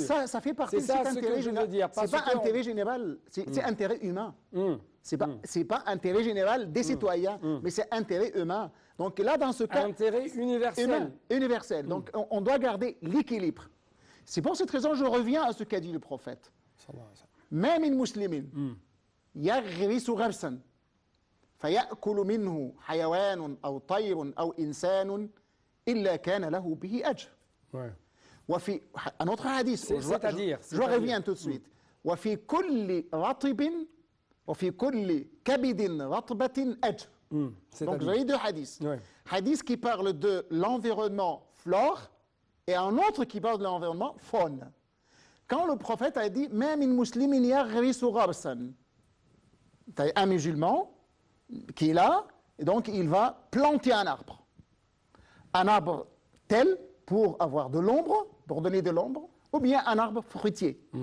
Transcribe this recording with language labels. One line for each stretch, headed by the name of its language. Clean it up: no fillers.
French: Ça fait partie de cet intérêt général. C'est pas intérêt général, c'est intérêt humain. C'est pas intérêt général des citoyens, mais c'est intérêt humain. Donc là, dans ce cas... Intérêt universel. Universel. Donc on doit garder l'équilibre. C'est pour cette raison que je reviens à ce qu'a dit le prophète. Même une musulmane,
Arabic: يغرس غرسا فيأكل منه حيوان أو طير أو إنسان إلا كان له به أجر. وفي
French: un autre hadith, je reviens tout de suite.
Arabic: وفي كل رطب وفي كل كبد رطبة أجر.
French: Donc C'est-à-dire vous avez deux hadiths. Ouais. Hadith qui parle de l'environnement flore et un autre qui parle de l'environnement faune. Quand le prophète a dit même une
Arabic: muslimin yaghrisu gharsan,
French: un musulman qui est là, et donc il va planter un arbre tel pour avoir de l'ombre, pour donner de l'ombre, ou bien un arbre fruitier.